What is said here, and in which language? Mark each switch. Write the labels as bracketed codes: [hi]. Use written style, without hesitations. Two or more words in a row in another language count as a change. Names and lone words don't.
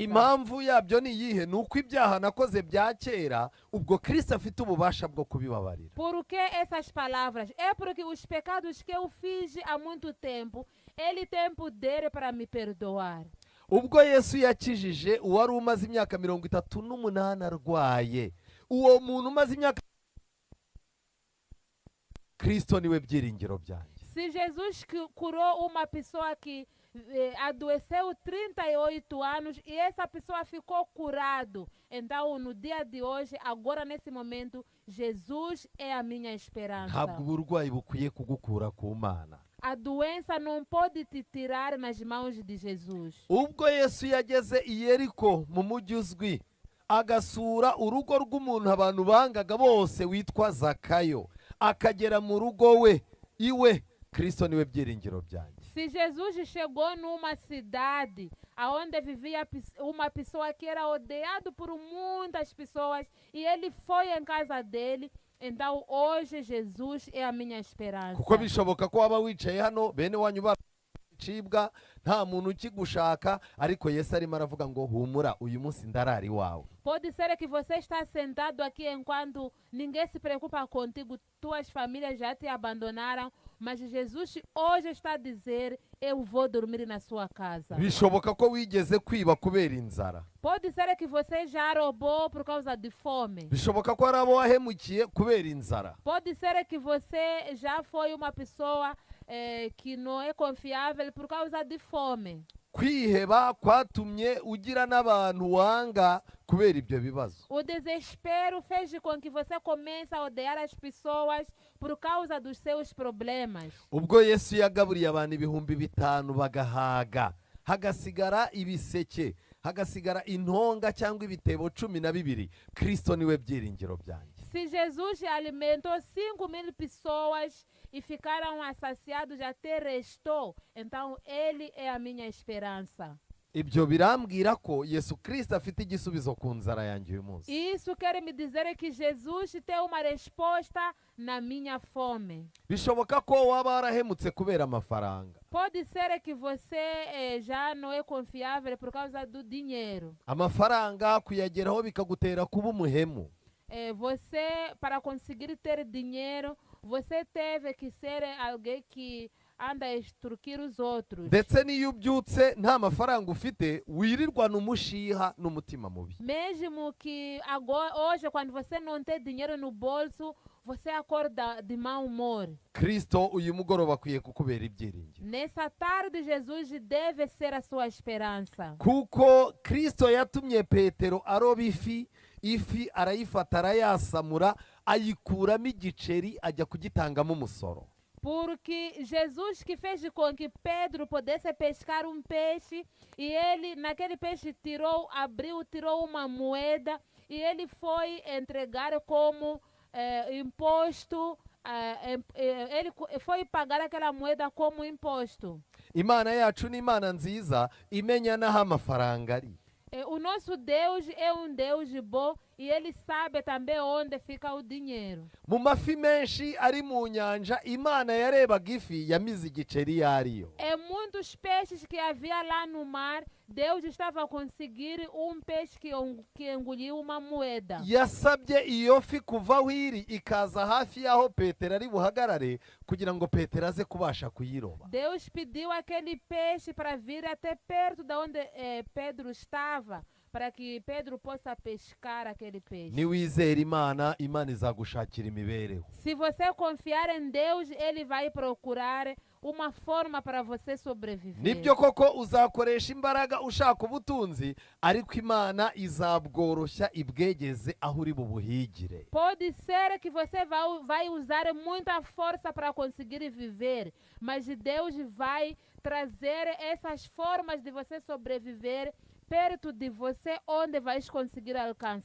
[rw] impamvu yabyo ni iyihe? ni uko ibyaha nakoze bya kera ubwo kristo afite ububasha bwo kubibabarira. [pt] Por que essas palavras? É porque os pecados que eu fiz há muito tempo, Ele tem poder para me perdoar. [rw] ubwo yesu yakijije uwari umaze imyaka 38 arwaye, uwo muntu umaze imyaka, kristo niwe byiringiro byanjye. [pt] Se Jesus curou uma pessoa que adoeceu 38 anos e essa pessoa ficou curado, então no dia de hoje, agora nesse momento, Jesus é a minha esperança. [rw] ntabwo uburwayi bukwiye kugukura ku mana. [pt] A doença não pode te tirar nas mãos de Jesus. [rw] ubwo yesu yageze i yeriko mu mujyi uzwi, agasura urugo rw'umuntu abantu bangaga bose witwa zakayo, akagera mu rugo we iwe, kristo niwe byiringiro byanjye. [pt] Se Jesus chegou numa cidade onde vivia uma pessoa que era odiado por muitas pessoas e ele foi em casa dele, então hoje Jesus é a minha esperança. [rw] kuko bishoboka ko waba wicaye hano bene wanyu bacibwa, nta muntu ukigushaka, ariko yesu arimo aravuga ngo humura, uyu munsi ndarari wawe. [pt] Pode ser que você está sentado aqui enquanto ninguém se preocupa contigo, tuas famílias já te abandonaram, mas Jesus hoje está a dizer, eu vou dormir na sua casa. [rw] bishoboka ko wigeze kwiba kubera inzara, [pt] Pode ser que você já roubou por causa de fome. [rw] bishoboka ko hari abo wahemukiye kubera inzara. [pt] Pode ser que você já foi uma pessoa que não é confiável por causa de fome. [rw] kwiheba kwatumye ugira n'abantu wanga kubera ibyo bibazo. [pt] O desespero fez com que você comece a odiar as pessoas por causa dos seus problemas. [rw] ubwo yesu yagaburiye abantu 5,000 bagahaga, hagasigara ibiseke, hagasigara intonga cyangwa ibitebo 12, kristo niwe byiringiro byanjye. [pt] Se Jesus alimentou 5.000 pessoas e ficaram saciados até restou, então Ele é a minha esperança. [rw] ibyo birambwira ko yesu kristo afite igisubizo ku nzara yanjye uyu munsi. [pt] Isso quer me dizer que Jesus tem uma resposta na minha fome. [rw] bishoboka ko waba warahemutse kubera amafaranga. [pt] Pode ser que você já não é confiável por causa do dinheiro. [rw] amafaranga kuyageraho bikagutera kuba umuhemu. [pt] Você, para conseguir ter dinheiro, você teve que ser alguém que anda a extorquir os outros. [rw] ndetse n'iyo ubyutse nta mafaranga ufite, wirirwana umushiha n'umutima mubi. [pt] Mesmo que agora, hoje, quando você não tem dinheiro no bolso, você acorda de mau humor. [rw] kristo uyu mugoroba akwiye kukubera ibyiringiro, [pt] Nessa tarde, Jesus deve ser a sua esperança. [rw] kuko kristo yatumye petero aroba ifi arayifata, arayasamura, ayikuramo igiceri, ajya kugitangamo umusoro. [pt] Porque Jesus que fez com que Pedro pudesse pescar um peixe, e ele, naquele peixe, tirou uma moeda, e ele foi entregar como imposto, ele foi pagar aquela moeda como imposto. [rw] imana yacu ni imana nziza, imenya n'aho amafaranga ari. [pt] O nosso Deus é um Deus bom e Ele sabe também onde fica o dinheiro. [rw] mu mafi menshi ari mu nyanja, imana yarebaga ifi yamize igiceri iyo ariyo. [pt] Em muitos peixes que havia lá no mar, Deus estava a conseguir um peixe que engoliu uma moeda. [rw] yasabye iyo fi kuva aho iri ikaza hafi y'aho petero ari buhagarare, kugira ngo petero aze kubasha kuyiroba. [pt] Deus pediu aquele peixe para vir até perto de onde Pedro estava, para que Pedro possa pescar aquele peixe. [rw] niwizera imana, imana izagushakira imibereho. [pt] Se você confiar em Deus, Ele vai procurar uma forma para você sobreviver. [rw] nibyo koko uzakoresha imbaraga ushaka ubutunzi, ariko imana izabworoshya ibwegeze aho uri bubuhigire. [pt] Pode ser que você vai usar muita força para conseguir viver, mas Deus vai trazer essas formas de você sobreviver perto de você, onde vais conseguir alcançar.